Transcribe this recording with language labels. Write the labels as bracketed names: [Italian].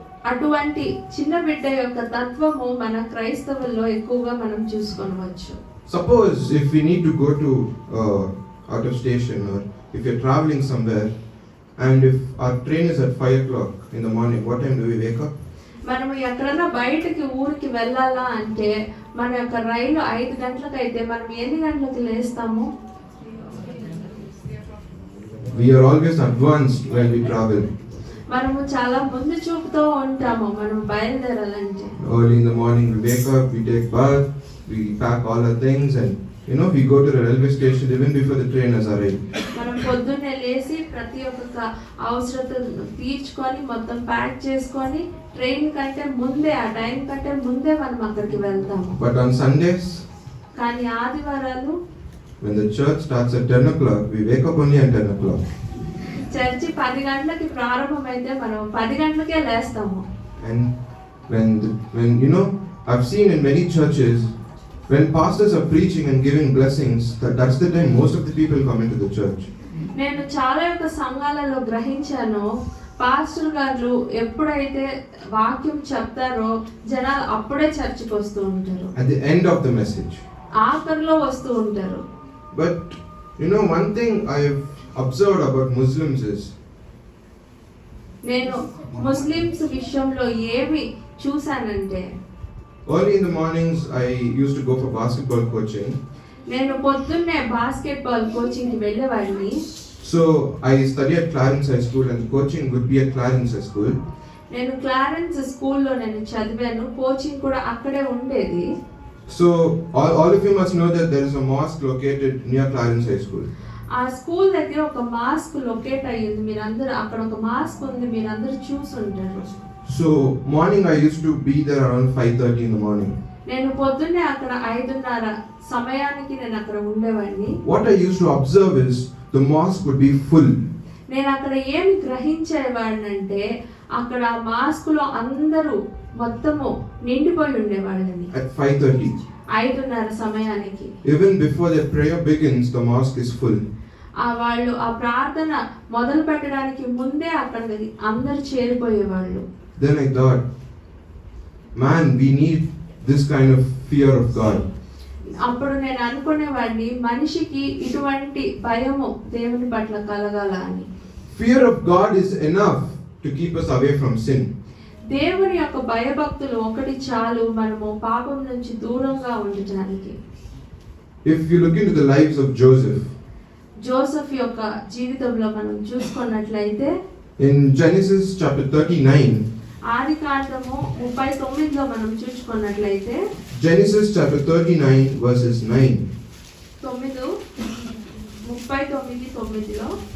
[Telugu] అటువంటి చిన్న బిడ్డ యొక్క తత్వము మన క్రైస్తవుల్లో ఎక్కువగా మనం చూసుకోవచ్చు. [English] Suppose if we need to go to out of station, or if you're traveling somewhere and if our train is at 5 o'clock in the morning, what time do we wake up? [Telugu] మనము ఎక్కడైనా బయటికి ఊరికి వెళ్ళాలా అంటే మన యొక్క రైలు 5 గంటలకు అయితే మనం ఎన్ని గంటలకు లేస్తాము? [English] We are always advanced when we travel. [Telugu] మనము చాలా ముందు చూపుతో ఉంటాము మనం బయలుదేరాలంటే. [English] Early in the morning we wake up, we take bath, we pack all our things, and we go to the railway station even before the train has arrived. [Telugu] మనం పొద్దున్నే లేచి ప్రతి ఒక్క అవసరతను తీర్చుకొని మొత్తం ప్యాక్ చేసుకొని ట్రైన్ కంటే ముందే ఆ టైం కంటే ముందే మనం అక్కడికి వెళ్తాము. [English] But on Sundays, [Telugu] కానీ ఆదివారాలు [English] when the church starts at 10 o'clock, we wake up only at 10 o'clock. [Telugu] Church 10 గంటలకి ప్రారంభమైతే మనం 10 గంటలకే లేస్తాము. [English] And when I've seen in many churches, when pastors are preaching and giving blessings, that's the time most of the people come into the church. [Telugu] నేను చాలా యొక్క సంఘాలలో గ్రహించాను, pastor గారు ఎప్పుడైతే వాక్యం చెప్తారో జనాలు అప్పుడే చర్చికి వస్తూ ఉంటారు. [English] At the end of the message. [Telugu] ఆఖరిలో వస్తూ ఉంటారు. [English] But one thing I've observed about Muslims is, [Telugu] నేను ముస్లిమ్స్ విషయంలో ఏమి చూసానంటే, [English] early in the mornings I used to go for basketball coaching. [Telugu] నేను పొద్దున్నే బాస్కెట్బాల్ కోచింగ్ కి వెళ్ళేవాడిని. [English] So I studied at Clarence High School and coaching would be at Clarence High School. [Telugu] నేను Clarence స్కూల్లో నేను చదివాను, కోచింగ్ కూడా అక్కడే ఉండేది. [English] So all of you must know that there is a mosque located near Clarence High School. [Telugu] ఆ school దగ్గర ఒక మాస్క్ లొకేట్ అయ్యింది, మీరందరూ అక్కడ ఒక మాస్క్ ఉంది, మీరందరూ చూసుంటారు. [English] So morning I used to be there around 5:30 in the morning. [Telugu] నేను పొద్దున్నే అక్కడ 5:30 సమయానికి నేను అక్కడ ఉండేవాడిని. [English] What I used to observe is the mosque would be full. [Telugu] నేను అక్కడ ఏమి గ్రహించేవాడినంటే అక్కడ మాస్క్ లో అందరూ మొత్తము నిండిపోయి ఉండేవాళ్ళని. [English] At 5:30. [Telugu] 5:30 సమయానికి. [English] Even before the prayer begins, the mosque is full. [Telugu] వాళ్ళు ఆ ప్రార్థన మొదలు పెట్టడానికి ముందే అక్కడికి అందరు చేరిపోయేవాళ్ళు. [English] Then I thought, man, we need this kind of fear of God. [Telugu] అప్పుడు నేను అనుకునేవాడిని, మనిషికి ఇటువంటి భయము దేవుని పట్ల కలగాల అని. [English] Fear of God is enough to keep us away from sin. [Telugu] దేవుని యొక్క భయభక్తులు ఒకటి చాలు మనము పాపం నుంచి దూరంగా ఉండటానికి. [English] If you look into the lives of Joseph, [Telugu] Joseph యొక్క జీవితంలో మనం చూసుకున్నట్లయితే [English] in Genesis chapter 39, [Telugu] ఆదికాండము 39లో మనం చూసుకున్నట్లయితే [English] Genesis chapter 39 verses 9. [Telugu] 39:9లో